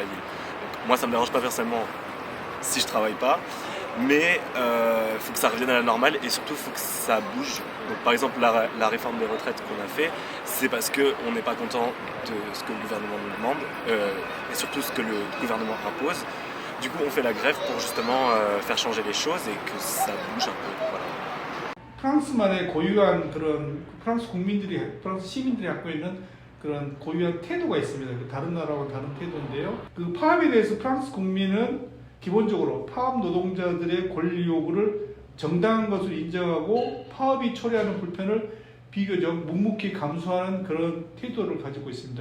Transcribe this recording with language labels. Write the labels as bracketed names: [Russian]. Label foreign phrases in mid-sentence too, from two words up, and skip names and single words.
[French] Donc, moi, ça me dérange pas personnellement si je travaille pas, mais faut que ça revienne à la normale et surtout, faut que ça bouge. Donc, par exemple, la réforme des retraites qu'on a fait, c'est parce qu'on n'est pas content de ce que le gouvernement nous demande et surtout ce que le gouvernement impose. Du coup, on fait la grève pour justement faire changer les choses et que ça bouge un peu. Voilà. [Korean] 프랑스만의 고유한 프랑스 시민들이 갖고 있는 그런 고유한 태도가 있습니다. 다른 나라와 다른 태도인데요. 파업에 대해서 프랑스 국민은 기본적으로 파업 노동자들의 권리 요구를 정당한 것으로 인정하고 파업이 초래하는 불편을 비교적 묵묵히 감수하는 그런 태도를 가지고 있습니다.